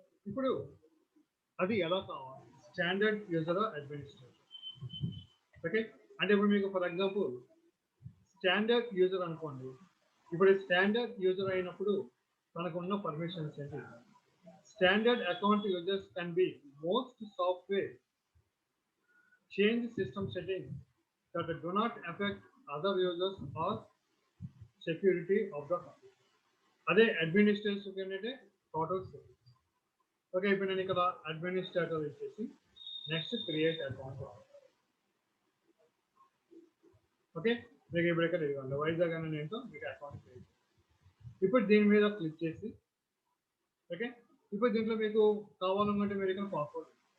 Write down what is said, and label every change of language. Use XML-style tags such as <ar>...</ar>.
<te>ఇప్పుడు అది ఎలా కావాలి, స్టాండర్డ్ యూజర్ అడ్మినిస్ట్రేటర్. ఓకే, అంటే ఇప్పుడు మీకు ఫర్ ఎగ్జాంపుల్ స్టాండర్డ్ యూజర్ అనుకోండి. ఇప్పుడు స్టాండర్డ్ యూజర్ అయినప్పుడు మనకున్న పర్మిషన్స్ ఏంటి?</te> <en>Standard account users can be most software change system settings that do not affect other users or security of the computer.</en> <te>అదే administration ఏంటంటే టోటల్ సెట్టింగ్స్. ఓకే, ఇప్పుడు నేను ఇక్కడ అడ్మినిస్ట్రేటర్ ఇచ్చేసి నెక్స్ట్ క్రియేట్ అకౌంట్. ఓకే, మీకు ఇప్పుడు ఇక్కడ ఇవ్వండి వైజాగ్ అనే నేమ్తో మీకు అకౌంట్ క్రియేట్. ఇప్పుడు దీని మీద క్లిక్ చేసి ఓకే, ఇప్పుడు దీంట్లో మీకు కావాలనుకుంటే మీరు ఇక్కడ పాస్వర్డ్.</te>